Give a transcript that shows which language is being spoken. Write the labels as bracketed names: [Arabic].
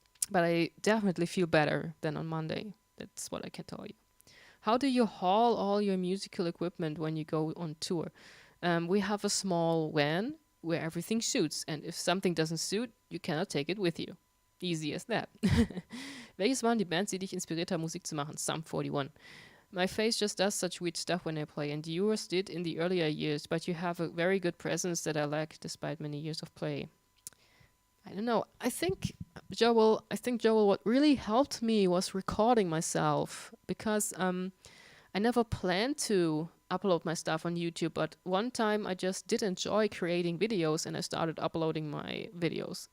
[English] But I definitely feel better than on Monday. That's what I can tell you. How do you haul all your musical equipment when you go on tour? We have a small van where everything suits, and if something doesn't suit, you cannot take it with you. Easy as that. [German] Welches waren die Bands, die dich inspiriert haben, Musik zu machen? Sum 41. [English] My face just does such weird stuff when I play, and yours did in the earlier years, but you have a very good presence that I lack despite many years of play. I don't know. I think, Joel, what really helped me was recording myself, because I never planned to upload my stuff on YouTube, but one time I just did enjoy creating videos, and I started uploading my videos.